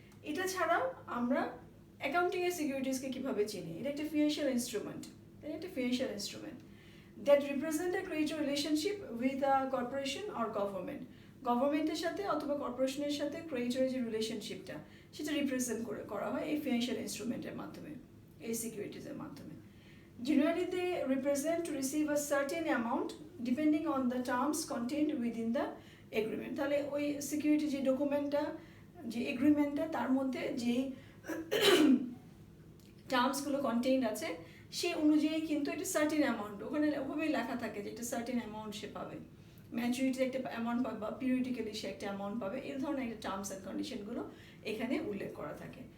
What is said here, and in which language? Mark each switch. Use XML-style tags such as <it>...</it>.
<bn>এটা ছাড়াও আমরা অ্যাকাউন্টিংয়ের সিকিউরিটিজকে কীভাবে চিনি, এটা একটা ফিনান্সিয়াল ইনস্ট্রুমেন্ট, এটা একটা financial instrument</bn> <en>That represent a creditor relationship with a corporation or government.</en> <bn>গভর্নমেন্টের সাথে অথবা কর্পোরেশনের সাথে ক্রিয়েটরের যে রিলেশনশিপটা, সেটা রিপ্রেজেন্ট করা হয় এই ফিনান্সিয়াল ইনস্ট্রুমেন্টের মাধ্যমে, এই সিকিউরিটিজের মাধ্যমে।</bn> <en>Generally, they represent to receive a certain amount depending on the terms contained within the agreement.</en> <bn>তাহলে ওই সিকিউরিটি যে ডকুমেন্টটা, যে এগ্রিমেন্টটা, তার মধ্যে যে টার্মসগুলো কন্টেইনড আছে, সেই অনুযায়ী কিন্তু একটা সার্টেন অ্যামাউন্ট ওখানে ওভাবেই লেখা থাকে যে একটা সার্টেন অ্যামাউন্ট সে পাবে, ম্যাচুরিটির একটা অ্যামাউন্ট পাবে বা পিরিয়ডিক্যালি সে একটা অ্যামাউন্ট পাবে, এই ধরনের একটা টার্মস অ্যান্ড কন্ডিশনগুলো এখানে উল্লেখ করা থাকে।</bn>